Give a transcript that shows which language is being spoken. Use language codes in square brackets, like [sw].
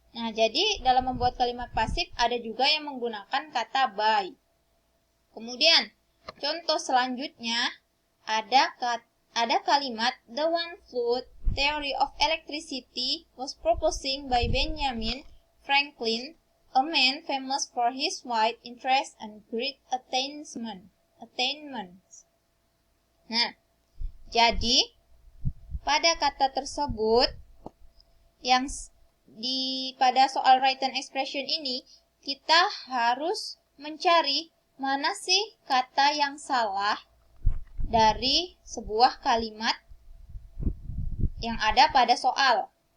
[id] Nah, jadi dalam membuat kalimat pasif ada juga yang menggunakan kata by. Kemudian, contoh selanjutnya ada kalimat [en] the one-fluid theory of electricity was proposed by Benjamin Franklin, a man famous for his wide interest and great attainments. [id] Nah, jadi pada kata tersebut yang pada soal written expression ini kita harus mencari mana sih kata yang salah dari sebuah kalimat yang ada pada soal.